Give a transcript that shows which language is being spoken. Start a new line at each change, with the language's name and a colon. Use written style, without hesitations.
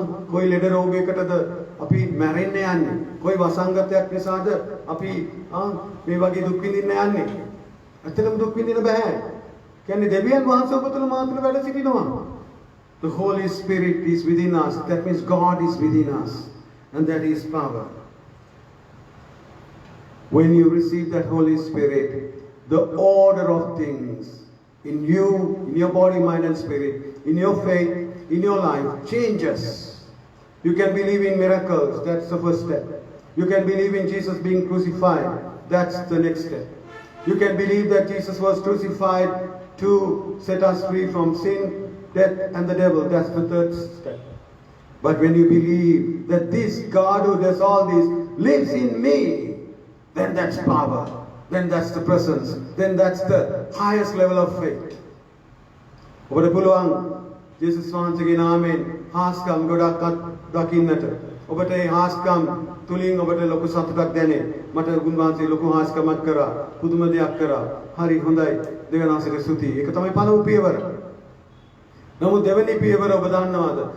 Sinhala: કોઈ ලෙඩ රෝගයකටද අපි මැරෙන්න යන්නේ? કોઈ වසංගතයක් නිසාද අපි මේ වගේ දුක් විඳින්න යන්නේ? ඇත්තටම දුක් විඳින්න බෑ. කියන්නේ දෙවියන් වහන්සේ ඔබ තුල මා තුල වැඩ සිටිනවා.
English: The Holy Spirit is within us. That means God is within us. And that is power. When you receive that Holy Spirit, the order of things in you, in your body, mind and spirit, in your faith, in your life changes. You can believe in miracles, that's the first step. You can believe in Jesus being crucified, that's the next step. You can believe that Jesus was crucified to set us free from sin, death and the devil, that's the third step. But when you believe that this God who does all this lives in me, then that's power, then that's the presence, then that's the highest level of faith.
Sinhala: ඔබට පුළුවන් ජේසුස් වහන්සේගේ නාමයෙන් හාස්කම් ගොඩක් දකින්නට. ඔබට ඒ හාස්කම් තුලින් ඔබට ලොකු සතුටක් දැනේ. මට උන්වහන්සේ ලොකු හාස්කමක් කරා, පුදුම දෙයක් කරා. හරි හොඳයි. දෙවියන් වහන්සේට ස්තුතියි. ඒක තමයි පළමු පියවර. නමුත් දෙවෙනි පියවර ඔබ දන්නවද?